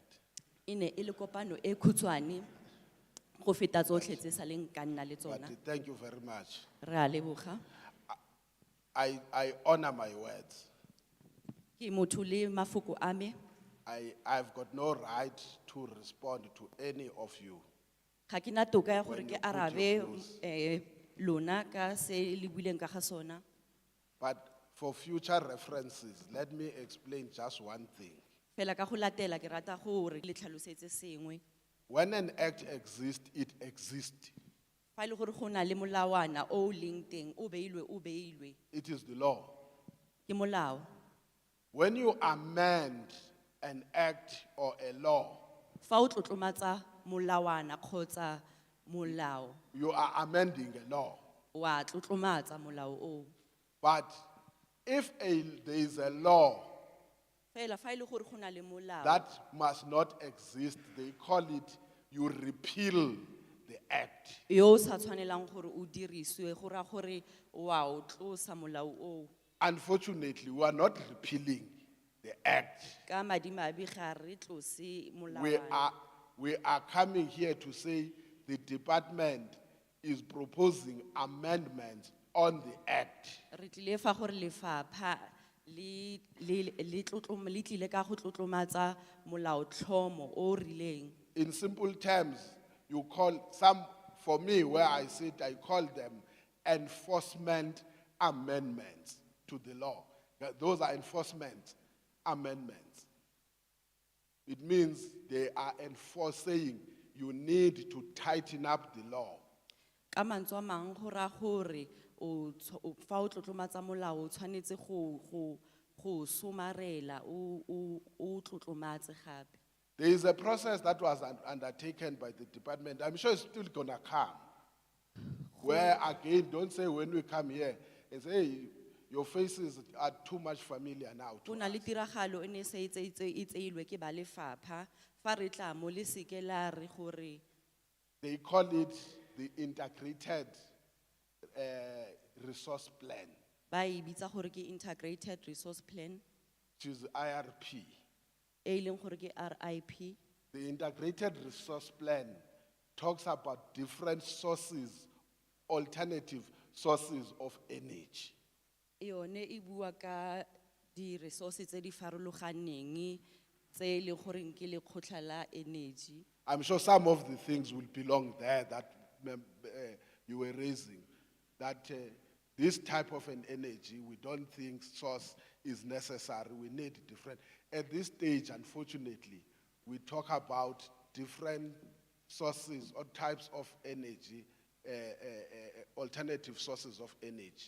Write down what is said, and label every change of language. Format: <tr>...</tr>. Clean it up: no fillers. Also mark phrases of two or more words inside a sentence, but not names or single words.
<tn>Ine ile kopano e khutshwane go feta tsotlhe tse sa leng ka nna le</tn> <en>But</en> <tn>tsona.</tn> <en>thank you very much.</en> <tn>Re a leboga.</tn> <en>I honor my words.</en> <tn>Ke motho le mafoko a me.</tn> <en>I've got no right to respond to any of you.</en> <tn>Ga ke na toka ya gore</tn> <en>When</en> <tn>ke</tn> <en>you put your</en> <tn>arabe</tn> <en>views.</en> <tn>lona ka se le buileng ka ga sona.</tn> <en>But for future references, let me explain just one thing.</en> <tn>Fela ka go latela ke rata gore le tlhalosetse sengwe.</tn> <en>When an act exists, it exists.</en> <tn>Fa ile gore go na le molawana o leng teng o beilwe.</tn> <en>It is the law.</en> <tn>Ke molao.</tn> <en>When you amend an act or a law,</en> <tn>Fa o tlotlomatsa molawana kgotsa molao</tn> <en>you are amending a law.</en> <tn>wa tlotlomatsa molao o.</tn> <en>But if there is a law</en> <tn>Fela fa ile gore go na le molao</tn> <en>that must not exist, they call it, you repeal the act.</en> <tn>yo o sa tshwanelang gore o dirisiwe go ra gore wa o tlosa molao o.</tn> <en>Unfortunately, we are not repealing the act.</en> <tn>Ka madimabe ga re tlose</tn> <en>We are coming here to say the department is proposing amendments on the act.</en> <tn>Re tlile fa gore lefapha le tlile ka go tlotlomatsa molaotlhomo o rileng.</tn> <en>In simple terms, you call some, for me, where I sit, I call them enforcement amendments to the law. Those are enforcement amendments. It means they are enforcing you need to tighten up the law.</en> <tn>Ka mantswe a mang go ra gore fa o tlotlomatsa molao o tshwanetse go somarela o tlotlomatse gape.</tn> <en>There is a process that was undertaken by the department. I'm sure it's still gonna come. Where again, don't say when we come here and say, hey, your faces are too much familiar now. to</en> <tn>Go na le</tn> <en>us."</en> <tn>tiragalo ene se e tseilwe ke ba lefapha fa re tla mo le seke la re gore</tn> <en>They call it the integrated resource plan,</en> <tn>ba e bitsa gore ke</tn> <en>integrated resource plan which is IRP.</en> <tn>e leng gore ke RIP.</tn> <en>The integrated resource plan talks about different sources, alternative sources of energy.</en> <tn>Yone e bua ka di resources tse di farologaneng tse le goreng ke le kgotla la energy.</tn> <en>I'm sure some of the things will belong there that you were raising. That this type of an energy, we don't think source is necessary. We need different. At this stage, unfortunately, we talk about different sources or types of energy, alternative sources of energy.</en>